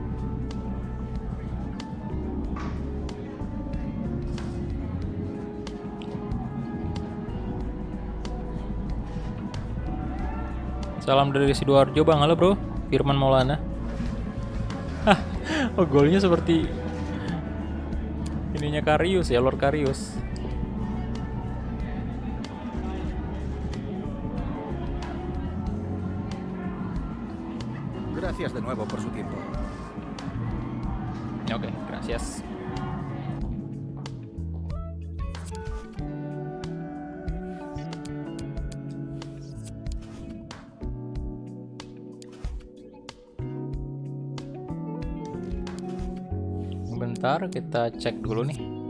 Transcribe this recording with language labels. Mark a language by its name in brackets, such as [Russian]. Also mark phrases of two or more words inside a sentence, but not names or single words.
[Indonesian] Salam dari Sidoarjo bang, halo bro. Firman Maulana. Oh golnya seperti ininya Karius ya, Lord Karius. [Spanish] Gracias de nuevo por su tiempo. Oke, gracias. [Indonesian] Bentar, kita cek dulu nih.